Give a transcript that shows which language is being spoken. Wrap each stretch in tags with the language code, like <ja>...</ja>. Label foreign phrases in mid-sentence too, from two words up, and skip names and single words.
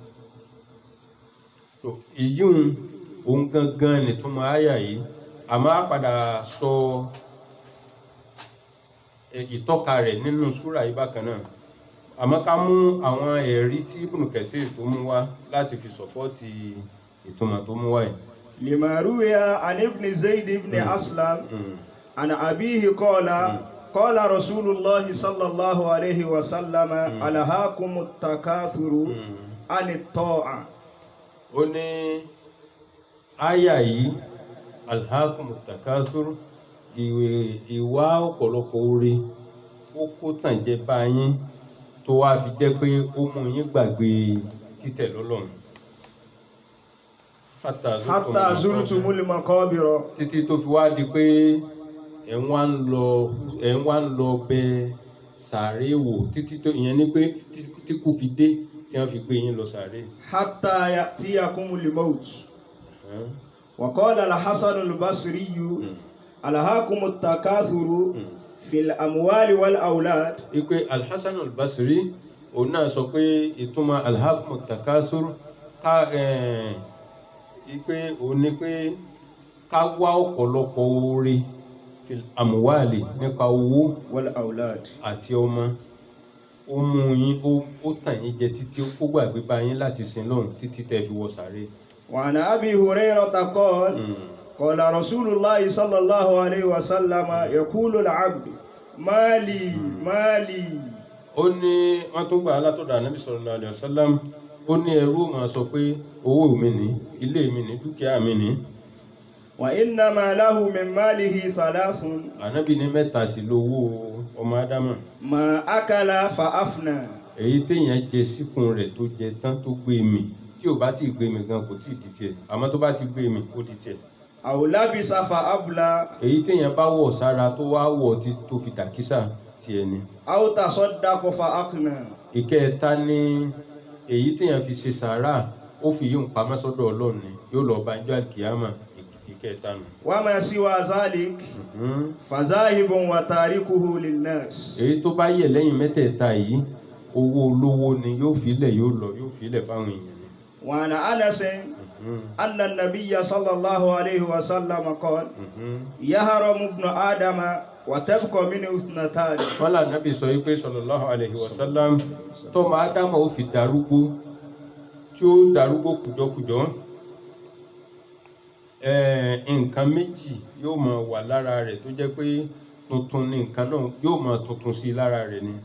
<yo>Èyí òun gangan nìtúmọ̀ àyà yìí, àmọ́ á padà sọ ìtọ́ka rẹ̀ nínú súrà yìí bákan náà. Àmọ́ ká mú àwọn ẹ̀rí tí Ibn Kathir tó mú wá láti fi sọ̀pọ́tì ìtumọ̀ tó mú wá yìí.</yo> <ar>لما روي عن ابن زيد بن أسلم عن أبيه قال رسول الله صلى الله عليه وسلم ألهاكم التكاثر عن الطاعة.</ar> <yo>Ó ní àyà yìí</yo> <ar>ألهاكم التكاثر,</ar> <yo>ìwà ọ̀pọ̀lọpọ̀ oore ó kó tàn jẹ bá yín tó wá fi jẹ́ pé ó mú yín gbàgbé títẹ̀ lọ́lọ́run.</yo> <ar>حتى زرتم المقابر,</ar> <yo>títí tó fi wá di pé ẹ̀ ń wá ń lọ bẹ sàárè wò, títí tó ìyẹn ní pé tí kú fi dé tí wọ́n fi gbé yín lọ sàárè.</yo> <ar>حتى يأتيكم الموت وقال الحسن البصري ألهاكم التكاثر في الأموال والأولاد.</ar> <yo>Ipe al-Hasan al-Basri òun náà sọ pé ìtumọ̀</yo> <ar>ألهاكم التكاثر</ar> <yo>ipe ó ní pé ká wá ọ̀pọ̀lọpọ̀ oore</yo> <ar>في الأموال</ar> <yo>nípa owó</yo> <ar>والأولاد.</ar> <yo>àti ọmọ ó mú yín ó tàn yín jẹ títí ó gbàgbé bá yín láti sin lọ́hùn títí tẹ́ fi wọ sàréè.</yo> <ar>وعن أبي هريرة قال قال رسول الله صلى الله عليه وسلم يقول العبد مالي مالي.</ar> <yo>ó ní wọ́n tún gbà látọ̀dọ̀ Ànábì</yo> <ar>صلى الله عليه وسلم</ar> <yo>ó ní ẹrú máa sọ pé owó mi ní ilé mi ní dúkìá mi ní.</yo> <ar>وإنما له من ماله ثلاث.</ar> <yo>Ànábì ní mẹ́ta sí lówó ọmọ Ádámà.</yo> <ar>ما أكل فأفنى.</ar> <yo>èyí téèyàn jẹ síkùn rẹ̀ tó jẹ tán tó gbé mì tí ò bá ti gbé mì gan kò tí ì di tiẹ̀ àmọ́ tó bá ti gbé mì ó di tiẹ̀.</yo> <ar>أو لبس فأبلى.</ar> <yo>èyí téèyàn bá wọ̀ sára tó wá wọ̀ títí tó fi dàkísà tiẹ̀ ni.</yo> <ar>أو تصدق فأقنى.</ar> <yo>ìkẹta ni èyí téèyàn fi ṣe sàárà ó fi yíò pamọ́ sọ́dọ̀ Ọlọ́run ni yóò lọ bá ijọ́ àlìkìyámà ìkẹta nù.</yo> <ar>وما سوى ذلك فذاهب وتاركه للناس.</ar> <yo>èyí tó bá yẹ lẹ́yìn mẹ́tẹ̀ẹ̀ta yìí owó olówó ni yóò filẹ̀ yóò lọ yóò filẹ̀ fáwọn èèyàn ni.</yo> <ar>وعن أنس أن النبي صلى الله عليه وسلم قال يهرم ابن آدم وتبقى منه اثنتان.</ar> <yo>wọ́n là Nábì sọ wípé</yo> <ar>صلى الله عليه وسلم</ar> <yo>tọ́mọ Ádámà ó fi darúgbó tí ó darúgbó kùjọkùjọ nǹkan méjì yóò máa wà lára rẹ̀ tó jẹ́ pé tuntun ní nǹkan náà yóò máa tuntun sí lára rẹ̀ ni.</yo>